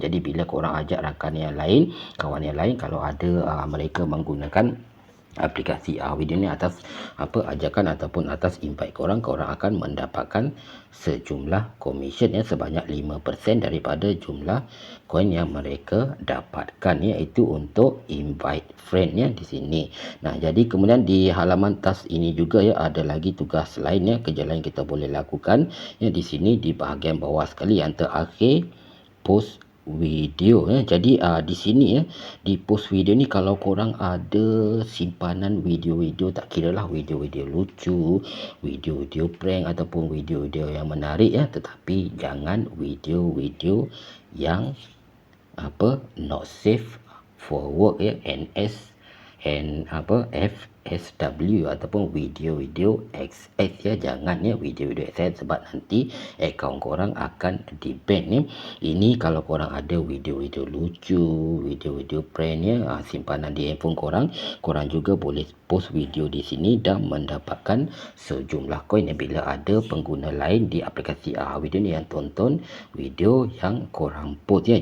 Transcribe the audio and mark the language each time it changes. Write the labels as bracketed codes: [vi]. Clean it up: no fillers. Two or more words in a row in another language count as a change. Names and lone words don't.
[ms] Jadi bila korang ajak rakan yang lain, kawan yang lain, kalau ada mereka menggunakan aplikasi video ni atas ajakan ataupun atas invite korang akan mendapatkan sejumlah komisen ya, sebanyak 5% daripada jumlah koin yang mereka dapatkan ya, itu untuk [en] invite friend [ms] ya di sini. Nah, jadi kemudian di halaman tas ini juga ya, ada lagi tugas lain ya, kerja lain kita boleh lakukan ya. Di sini di bahagian bawah sekali yang terakhir, [en] post video [ms] ya. Jadi di sini ya, di [en] post video [ms] ni, kalau korang ada simpanan video-video, tak kira lah video-video lucu, video-video prank ataupun video-video yang menarik ya, tetapi jangan video-video yang [en] not safe for work [ms] ya, NS and FSW ataupun video-video XS ya, jangan ya video-video XS, sebab nanti akaun korang akan di ban ya. Ini kalau korang ada video-video lucu, video-video prank ya, simpanan di handphone korang juga boleh [en] post video [ms] di sini dan mendapatkan sejumlah koin ya, bila ada pengguna lain di aplikasi video ni yang tonton video yang korang post ya.